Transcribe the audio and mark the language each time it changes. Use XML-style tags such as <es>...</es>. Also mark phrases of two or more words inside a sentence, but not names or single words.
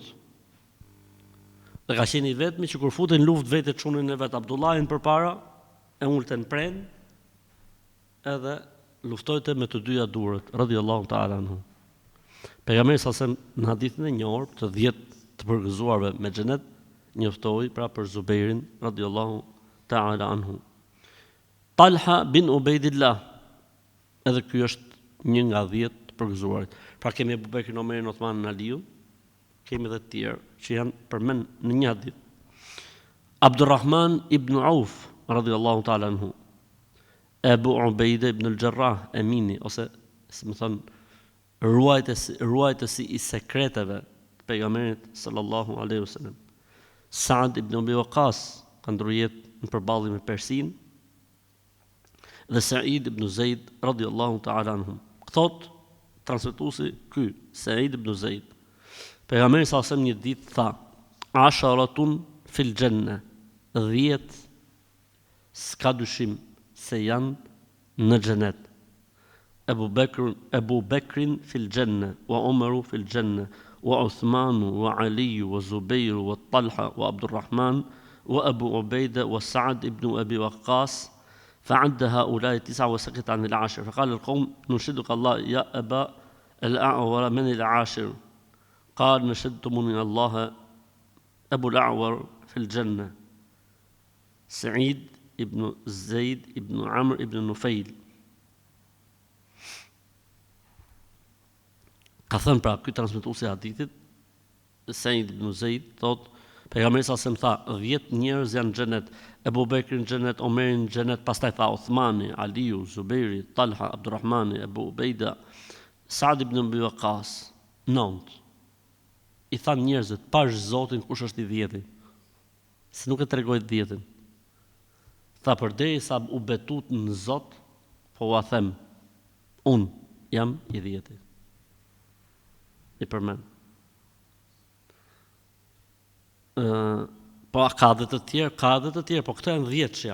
<sq>Dhe ka qenë i vetmi që kur futej në luftë vetë çunin e vet Abdullahin përpara, e ulte në pren, edhe luftojte me të dyja durët,</sq> <ar>رضي الله تعالى عنه.</ar> <sq>Pejgamberi sa në hadithin e njohur të 10 të përgëzuarve me xhenet, njoftoi pra për Zubairin</sq> <ar>رضي الله تعالى عنه.</ar> <sq>Talha bin Ubaidillah, edhe ky është një nga 10 të përgëzuarit. Pra kemi Abu Bekrin, Omerin, Uthmanin, Aliun, kemi edhe të tjerë që janë përmend në një hadith. Abdurrahman ibn Auf</sq> <ar>رضي الله تعالى عنه,</ar> <sq>Abu Ubaida ibn al-Jarrah Emini, ose si më thon ruajtësi i sekreteve të pejgamberit</sq> <ar>صلى الله عليه وسلم.</ar> <sq>Saad ibn Abi Waqqas ka ndruar jetë në përballje me Persin, dhe Sa'id ibn Zaid</sq> <ar>رضي الله تعالى عنهم.</ar> <sq>Thot transmetuesi ky Sa'id ibn Zaid, pejgamberi</sq> <ar>صلى الله عليه وسلم</ar> <sq>një ditë tha:</sq> <ar>"عشرة في الجنة",</ar> <sq>10 s'ka dyshim se janë në xhenet.</sq> <ar>أبو بكر في الجنة وعمر في الجنة وعثمان وعلي والزبير وطلحة وعبد الرحمن وأبو عبيدة وسعد بن أبي وقاص. فعد هؤلاء 9 وسكت عن العاشر. فقال القوم: نشهدك الله يا أبا الأعور، من العاشر؟ قال: نشهدتموني الله أبو الأعور في الجنة، سعيد ابن زيد ابن عمرو ابن نفيل.</ar> <sq>Ka thënë pra ky transmetuesi i hadithit, Sa'id ibn Zaid, thot pejgamberi sa më tha 10 njerëz janë në xhenet, Abu Bekri në xhenet, Omeri në xhenet, pastaj tha Uthmani, Aliu, Zubairi, Talha, Abdurrahmani, Abu Ubaida, Sa'd ibn Abi Waqqas. 9. I than njerëzit, pash Zotin kush është i 10-i. Se nuk e tregoi 10-in. Tha përderisa u betut në Zot, po ua them, un jam i 10-i. I përmend. Po ka dhe të tjerë, po këta janë 10-shja.</sq>